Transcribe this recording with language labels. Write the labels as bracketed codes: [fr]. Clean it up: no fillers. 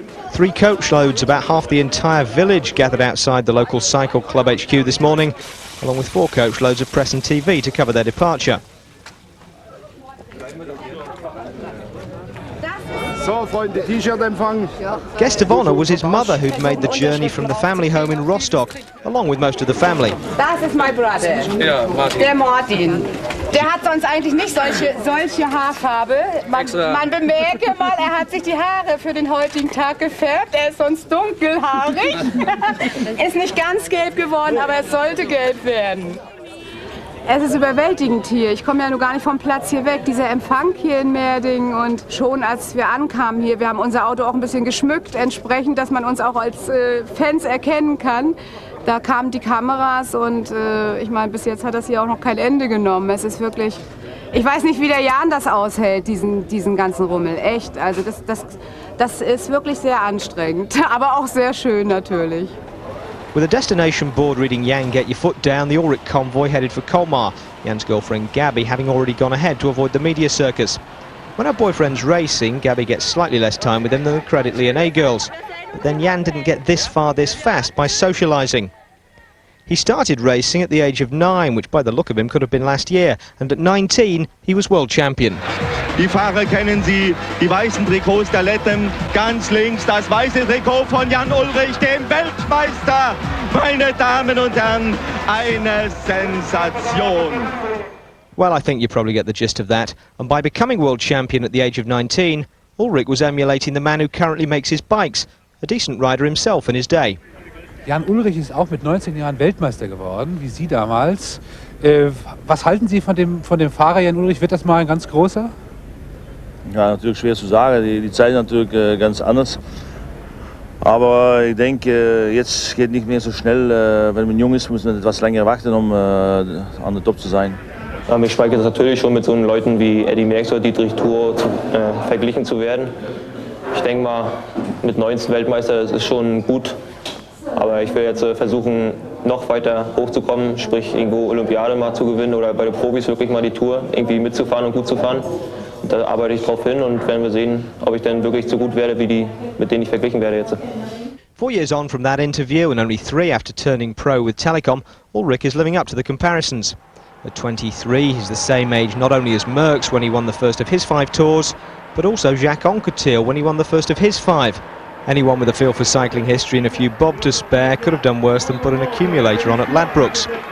[en] 3 coach loads, about half the entire village, gathered outside the local cycle club HQ this morning, along with 4 coach loads of press and TV to cover their departure. Guest of honour was his mother, who'd made the journey from the family home in Rostock, along with most of the family. [de] Das ist mein Bruder. Ja, Martin. Der Martin. Der hat sonst eigentlich nicht solche Haarfarbe. Man bemerke mal, er hat sich die Haare für den heutigen Tag gefärbt. Er ist sonst dunkelhaarig. Ist nicht ganz gelb geworden, aber es sollte gelb werden. Es ist überwältigend hier. Ich komme ja nur gar nicht vom Platz hier weg. Dieser Empfang hier in Merdingen, und schon als wir ankamen hier, wir haben unser Auto auch ein bisschen geschmückt, entsprechend, dass man uns auch als Fans erkennen kann. Da kamen die Kameras und ich meine, bis jetzt hat das hier auch noch kein Ende genommen. Es ist wirklich, ich weiß nicht, wie der Jan das aushält, diesen ganzen Rummel. Echt, also das ist wirklich sehr anstrengend, aber auch sehr schön natürlich. [en] With a destination board reading Jan, get your foot down, the Ullrich convoy headed for Colmar, Jan's girlfriend Gabby having already gone ahead to avoid the media circus. When her boyfriend's racing, Gabby gets slightly less time with him than the Credit Lyonnais girls. But then Jan didn't get this far this fast by socialising. He started racing at the age of 9, which by the look of him could have been last year, and at 19 he was world champion. [de] Die Fahrer kennen Sie, die weißen Trikots der Letten, ganz links das weiße Trikot von Jan Ullrich, dem Weltmeister. Meine Damen und Herren, eine Sensation. [en] Well, I think you probably get the gist of that, and by becoming world champion at the age of 19, Ullrich was emulating the man who currently makes his bikes, a decent rider himself in his day. [de] Jan Ullrich ist auch mit 19 Jahren Weltmeister geworden, wie Sie damals. Was halten Sie von dem Fahrer Jan Ullrich? Wird das mal ein ganz großer? Ja, natürlich schwer zu sagen. Die Zeit ist natürlich ganz anders. Aber ich denke, jetzt geht nicht mehr so schnell. Wenn man jung ist, muss man etwas länger warten, um an der Top zu sein. Ja, mich schweigt es natürlich schon mit so Leuten wie Eddy Merckx oder Dietrich Thur verglichen zu werden. Ich denke mal, mit 19 Weltmeister, das ist schon gut. Aber ich will jetzt versuchen, noch weiter hochzukommen, sprich irgendwo Olympiade mal zu gewinnen oder bei den Profis wirklich mal die Tour irgendwie mitzufahren und gut zu fahren. Und da arbeite ich drauf hin und werden wir sehen, ob ich dann wirklich so gut werde wie die, mit denen ich verglichen werde jetzt. [en] 4 years on from that interview and only 3 after turning pro with Telecom, Ullrich is living up to the comparisons. At 23, he's the same age not only as Merckx when he won the first of his 5 tours, but also Jacques Anquetil when he won the first of his 5. Anyone with a feel for cycling history and a few bob to spare could have done worse than put an accumulator on at Ladbrokes.